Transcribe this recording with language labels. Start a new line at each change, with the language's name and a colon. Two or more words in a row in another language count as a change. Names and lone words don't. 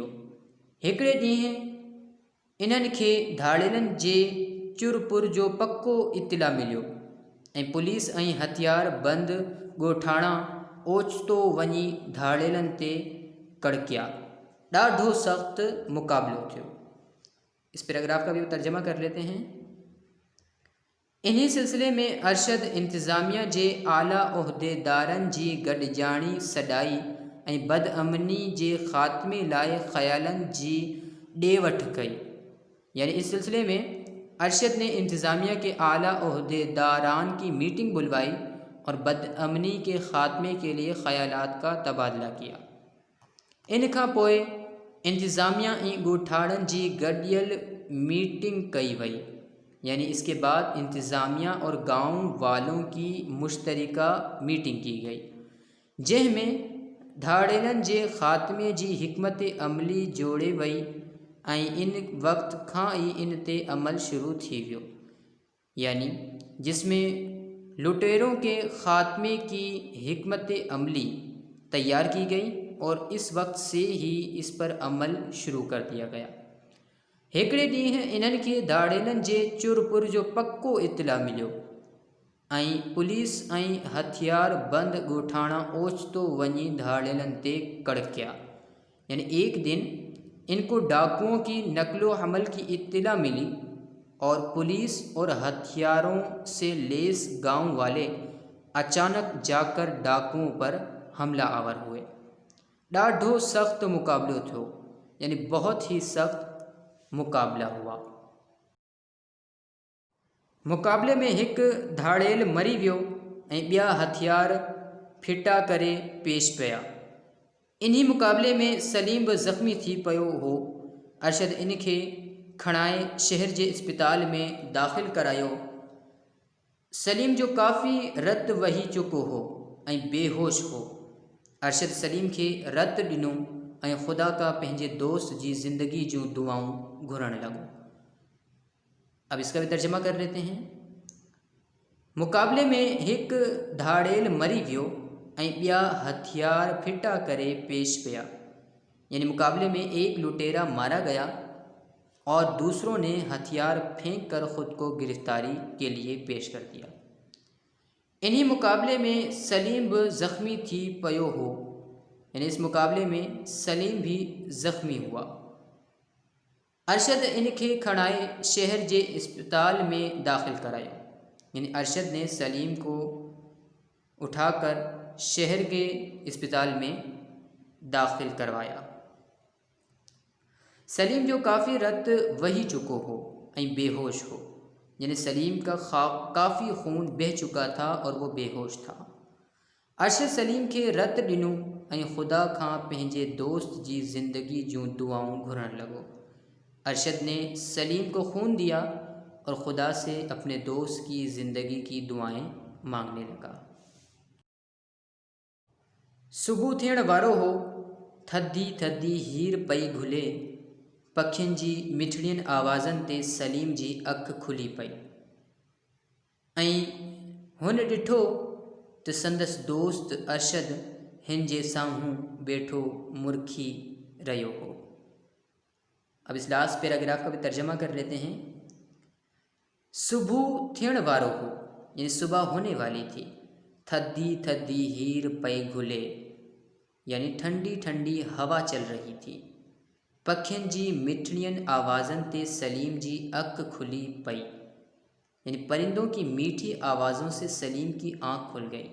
Sindhi: हिकिड़े ॾींहुं इन्हनि खे धाड़ेलनि जे चुरपुर जो पक्को इत्तला मिलियो ऐं पुलिस ऐं हथियार बंद ॻोठाणा ओचितो वञी धाड़ेलनि ते कड़किया। ॾाढो सख़्त मुकाबलो थियो।
Urdu: اس پیراگراف کا بھی ترجمہ کر لیتے ہیں.
Sindhi: इन्हीं सिलसिले में अरशद इंतज़ामिया जे आला उहदेदारनि जी गॾिजाणी सॾाई ऐं बदअमनी जे ख़ात्मे लाइ ख़यालनि जी ॾे वठि कई,
Urdu: یعنی اس سلسلے میں ارشد نے انتظامیہ کے اعلیٰ عہدیداران کی میٹنگ بلوائی اور بدامنی کے خاتمے کے لیے خیالات کا تبادلہ کیا.
Sindhi: इन खां पोइ इंतज़ामिया ऐं ॻोठाणनि जी गॾियल मीटिंग कई वई,
Urdu: یعنی اس کے بعد انتظامیہ اور گاؤں والوں کی مشترکہ میٹنگ کی گئی,
Sindhi: जंहिंमें धाड़ेलनि जे ख़ात्मे जी हिकमत अमली जोड़े वई ऐं इन वक़्त खां ई इन ते अमल शुरू थी वियो,
Urdu: یعنی جس میں لٹیروں کے خاتمے کی حکمت عملی تیار کی گئی اور اس وقت سے ہی اس پر عمل شروع کر دیا گیا.
Sindhi: हिकिड़े ॾींहुं इन्हनि खे धाड़ेलनि जे चुरपुर जो पक्को इत्तला मिलियो ऐं पुलिस ऐं हथियार बंद ॻोठाणा ओचितो वञी धाड़ेलनि ते कड़किया,
Urdu: یعنی ایک دن ان کو ڈاکوؤں کی نقل و حمل کی اطلاع ملی اور پولیس اور ہتھیاروں سے لیس گاؤں والے اچانک جا کر ڈاکوؤں پر حملہ آور ہوئے.
Sindhi: ॾाढो सख़्त मुकाबलो थियो,
Urdu: یعنی بہت ہی سخت مقابلہ ہوا.
Sindhi: मुकाबले में हिकु धाड़ेल मरी वियो ऐं ॿिया हथियार फिटा करे पेश पिया। इन्हीं मुकाबले में सलीम बि ज़ख़्मी थी पियो हो। अरशद इन खे खणाए शहर जे इस्पताल में दाख़िल करायो। सलीम जो काफ़ी रत वही चुको हो ऐं बेहोश हो। अरशद सलीम खे रत ॾिनो ऐं ख़ुदा का पंहिंजे दोस्त जी ज़िंदगी जूं दुआऊं घुरण लॻो।
Urdu: اب اس کا بھی ترجمہ کر لیتے ہیں.
Sindhi: मुकाबले में हिकु धाड़ेल मरी वियो ऐं ॿिया हथियार फिटा करे पेश पिया,
Urdu: یعنی مقابلے میں ایک لٹیرا مارا گیا اور دوسروں نے ہتھیار پھینک کر خود کو گرفتاری کے لیے پیش کر دیا.
Sindhi: इन्हीं मुकाबले में सलीम भी ज़ख़्मी थी पियो हो,
Urdu: یعنی اس مقابلے میں سلیم بھی زخمی ہوا.
Sindhi: अरशद इनके खणाए शहर जे इस्पताल में दाखिल कराया,
Urdu: یعنی ارشد نے سلیم کو اٹھا کر شہر کے اسپتال میں داخل کروایا.
Sindhi: सलीम जो काफ़ी रत वही चुको हो ऐं बेहोश हो,
Urdu: یعنی سلیم کا کافی خون بہہ چکا تھا اور وہ بے ہوش تھا.
Sindhi: अरशद सलीम के रत ॾिनो ऐं ख़ुदा खां पंहिंजे दोस्त जी ज़िंदगी जूं दुआऊं घुरण लॻो।
Urdu: ارشد نے سلیم کو خون دیا اور خدا سے اپنے دوست کی زندگی کی دعائیں مانگنے لگا.
Sindhi: सुबुह थियण वारो हो, थधी थधी हीर पई घुले, पखियुनि जी मिठड़ियुनि आवाज़नि ते सलीम जी अखि खुली पई ऐं हुन ॾिठो त संदसि दोस्त अरशद हिन जे साम्हूं वेठो मुरखी रहियो हो।
Urdu: اب اس
English: last paragraph
Urdu: کا بھی ترجمہ کر لیتے ہیں.
Sindhi: सुबह थियण वारो हो,
Urdu: یعنی صبح ہونے والی تھی,
Sindhi: थद्दी थद्दी हीर पे घुले,
Urdu: یعنی ٹھنڈی ٹھنڈی ہوا چل رہی تھی.
Sindhi: पखियन जी मिठड़ियन आवाज़न ते सलीम जी अक खुली पई,
Urdu: یعنی پرندوں کی میٹھی آوازوں سے سلیم کی آنکھ کھل گئی.